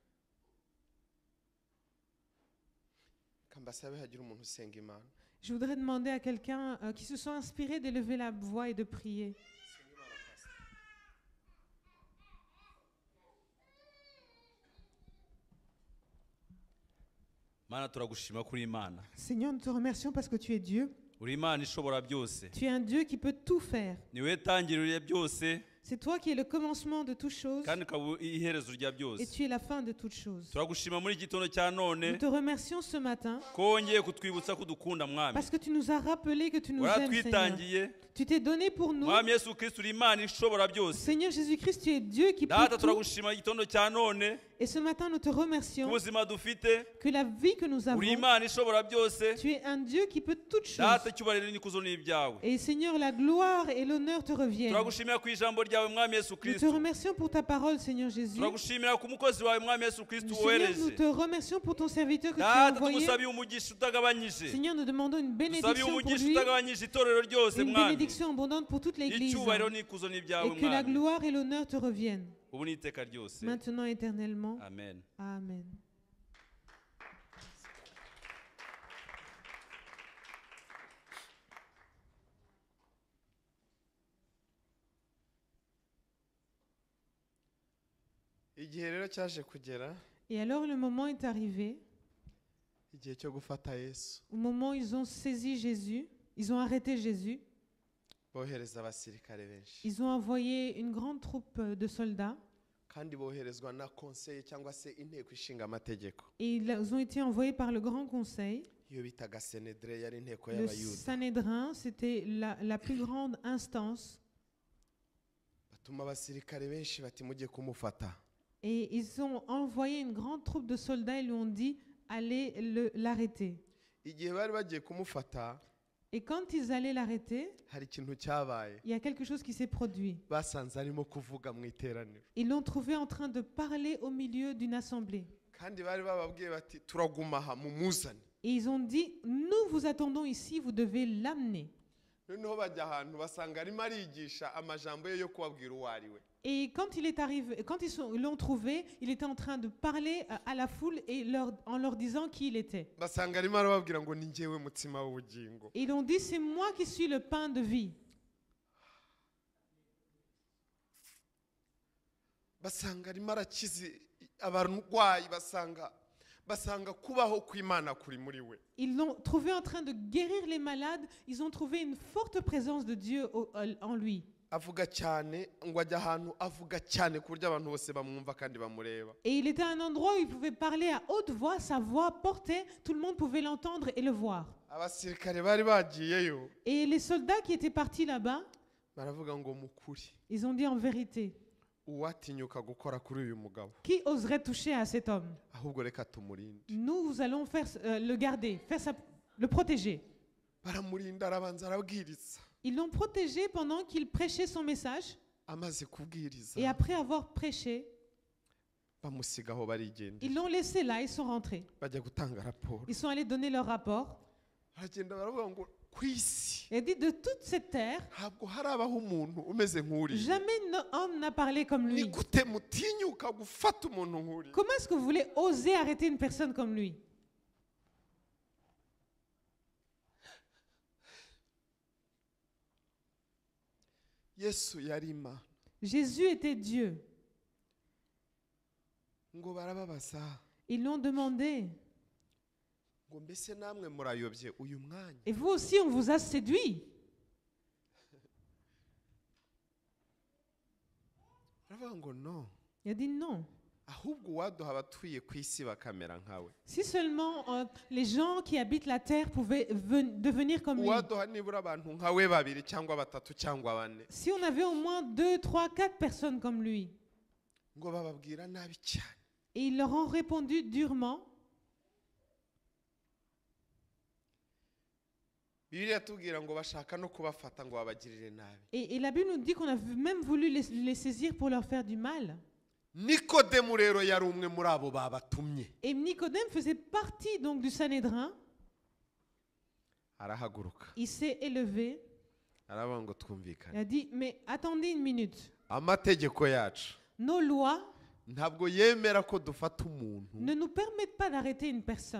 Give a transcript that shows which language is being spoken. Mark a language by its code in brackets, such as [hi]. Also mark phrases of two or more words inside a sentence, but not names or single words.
[rw] kambasabe hagira umuntu usenga imana [fr] Je voudrais demander à quelqu'un qui se sent inspiré d'élever la voix et de prier. [rw] Mana turagushima kuri Imana. [fr] Seigneur, nous te remercions parce que tu es Dieu. [rw] Uri Imana ishobora byose. [fr] Tu es un Dieu qui peut tout faire. [rw] Niwe tangiriro byose [fr] C'est toi qui es le commencement de toutes choses [rw] kandi ukaba iherezo rya [fr] et [rw] byose. [fr] tu es la fin de toutes choses. [rw] Turagushima muri iki gitondo cya [fr] Nous [rw] none [fr] te remercions ce matin [rw] ko wongeye kutwibutsa ko dukunda mwami. [fr] parce que tu nous as rappelé que tu nous aimes, Seigneur. [rw] Waratwitangiye. [fr] Tu t'es donné pour nous. [rw] Mwami Yesu Kristo uri Imana ishobora byose. [fr] Seigneur Jésus-Christ, tu es Dieu qui peut [rw] Data [fr] tout. [rw] turagushima igitondo cya none [fr] Et ce matin, nous te remercions [rw] ubuzima dufite. [fr] que la vie que nous avons, [rw] Uri Imana ishobora byose. [fr] tu es un Dieu qui peut toutes choses. [rw] Data icyubahiro n'ikuzo n'ibyawe. [fr] Et Seigneur, la gloire et l'honneur te reviennent. [rw] Turagushimira ku ijambo ryawe mwami Yesu [fr] Nous te [rw] Kristo. [fr] remercions pour ta parole, Seigneur Jésus. [rw] Turagushimira ku mukozi wawe mwami Yesu Kristo [fr] Seigneur, nous [rw] wohereje. [fr] te remercions pour ton serviteur que tu as [rw] Data [fr] envoyé. [rw] tumusabiye umugisha utagabanyije. [fr] Seigneur, nous demandons une [rw] Tusabiye [fr] bénédiction pour [rw] umugisha [fr] lui, [rw] utagabanyije itorero ryose [fr] une [rw] mwami. [fr] bénédiction abondante pour toute l'Église. [rw] Icyubahiro n'ikuzo n'ibyawe [fr] Et que la [rw] mwami. [fr] gloire et l'honneur te reviennent, [rw] Ubu n'iteka ryose. [fr] maintenant et éternellement. [rw] Amen. [fr] Amen. [rw] igihe rero cyaje kugera [fr] Et alors le moment est arrivé, [rw] igihe cyo gufata yesu [fr] au moment où ils ont saisi Jésus, ils ont arrêté Jésus, [rw] bohereza abasirikare benshi [fr] ils ont envoyé une grande troupe de soldats [rw] kandi boherezwa na konseye cyangwa se inteko ishinga amategeko [fr] et ils ont été envoyés par le Grand Conseil. [rw] iyo bitaga senedre yari inteko [fr] Le [rw] y'abayuda [fr] Sanhédrin, c'était la plus grande instance. [rw] batuma abasirikare benshi bati mujye kumufata [fr] Et ils ont envoyé une grande troupe de soldats et lui ont dit, allez l'arrêter. [rw] igihe bari bagiye kumufata [fr] Et quand ils allaient l'arrêter, [rw] hari ikintu cyabaye [fr] il y a quelque chose qui s'est produit. [rw] basanze arimo kuvuga mu iteraniro [fr] Ils l'ont trouvé en train de parler au milieu d'une assemblée. [rw] kandi bari bababwiye bati turaguma aha mumuzane [fr] Et ils ont dit, nous vous attendons ici, vous devez l'amener. [rw] noneho bajya ahantu basanga arimo arigisha amajambo ye yo kubabwira uwo ari we. [fr] Et quand il est arrivé, quand ils l'ont trouvé, il était en train de parler à la foule et en leur disant qui il était. [rw] Basanga arimo arababwira ngo ni njyewe mutsima w'ubugingo. [fr] Et ils ont dit, c'est moi qui suis le pain de vie. [rw] Basanga arimo arakiza abarwayi, basanga kubaho kw'Imana kuri muri we. [fr] Ils l'ont trouvé en train de guérir les malades. Ils ont trouvé une forte présence de Dieu en lui. [rw] Avuga cyane ngo ajya ahantu avuga cyane ku buryo abantu bose bamwumva kandi bamureba. [fr] Et il était à un endroit où il pouvait parler à haute voix, sa voix portait, tout le monde pouvait l'entendre et le voir. [rw] Abasirikare bari bagiyeyo. [fr] Et les soldats qui étaient partis là-bas, [rw] baravuga ngo mukuri. [fr] Ils ont dit en vérité, [rw] uwatinyuka gukora kuri uyu mugabo. [fr] Qui oserait toucher à cet homme? [rw] Ahubwo reka tumurinde. [fr] Nous allons le garder, le protéger. [rw] Baramurinda arabanza arabwiriza. [fr] Ils l'ont protégé pendant qu'il prêchait son message. [rw] Amaze kubwiriza. [fr] Et après avoir prêché, [rw] bamusigaho barigendera. [fr] ils l'ont laissé là, ils sont rentrés. [rw] Bajya gutanga rapport. [fr] Ils sont allés donner leur rapport. [rw] Baragenda baravuga ngo kwisi. [fr] Et dit de toute cette terre, [rw] ntabwo harabaho umuntu umeze nk'uri. [fr] jamais homme n'a parlé comme lui. [rw] Ni gute mutinyuka gufata umuntu nk'uri? [fr] Comment est-ce que vous voulez oser arrêter une personne comme lui? [rw] Yesu yari Imana. [fr] Jésus était Dieu. [rw] Ngo barababaza. [fr] Ils l'ont demandé. [rw] Ngo mbese namwe murayobye uyu mwanya. [fr] Et vous aussi, on vous a séduit. [rw] Baravuga ngo no. [fr] Il a dit non. [rw] Ahubwo waduha abatuye ku isi bakamera nkawe. [fr] Si seulement les gens qui habitent la terre pouvaient devenir comme lui. [rw] Waduha nibura abantu nkawe babiri cyangwa batatu cyangwa bane. [fr] Si on avait au moins 2, 3, 4 personnes comme lui. [rw] Ngo bababwira nabi cyane. [fr] Et ils leur ont répondu durement. [rw] Bibiliya tubwira ngo bashaka no kubafata ngo babagirire nabi. [fr] Et la Bible nous dit qu'on a même voulu les saisir pour leur faire du mal. [rw] Nikodemu rero yari umwe muri abo babatumye. [fr] Et Nicodème faisait partie donc du Sanhédrin. [rw] Arahaguruka. [fr] Il s'est élevé. [rw] Aravuga ngo twumvikane. [fr] Il a dit, mais attendez une minute. [rw] Amategeko yacu. [fr] Nos lois [rw] ntabwo yemera ko dufata umuntu [fr] ne nous permettent pas d'arrêter une personne